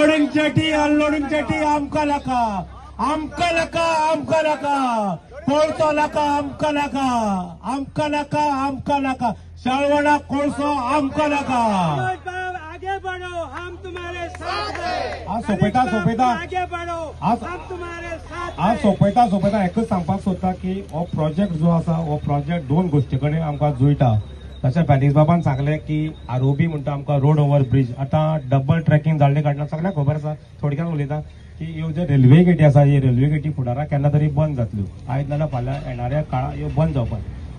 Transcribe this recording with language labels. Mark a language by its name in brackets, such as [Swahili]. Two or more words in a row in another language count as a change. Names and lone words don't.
[Konkani] जेटी अनलोडिंग जेटी आमकां नाका आमकां नाका आमकां नाका कोळसो नाका आमकां नाका आमकां नाका आमकां नाका शाळवणा कोळसो आमकां नाका [Hindi] आगे बढ़ो हम तुम्हारे साथ हैं [Konkani] आज सोपयता [Hindi] आगे बढ़ो हम तुम्हारे साथ [Konkani] आज सोपयता एकच सांगपाक सोदता की हो प्रोजेक्ट जो आसा हो प्रोजेक्ट दोन गोष्टी कडेन आमकां जुळटा तशें फेलिक्स बाबान सांगलें की आरओबी म्हणटा आमकां [English] road over bridge [Konkani] आतां [English] double tracking [Konkani] जाल्ले कारणान सगळ्यांक खबर आसा थोडक्यान उलयता की ह्यो ज्यो रेल्वे गेटी आसा ही रेल्वे गेटी फुडाराक केन्ना तरी बंद जातल्यो आयज नाल्यार फाल्यां येणाऱ्या काळात ह्यो बंद जावपाक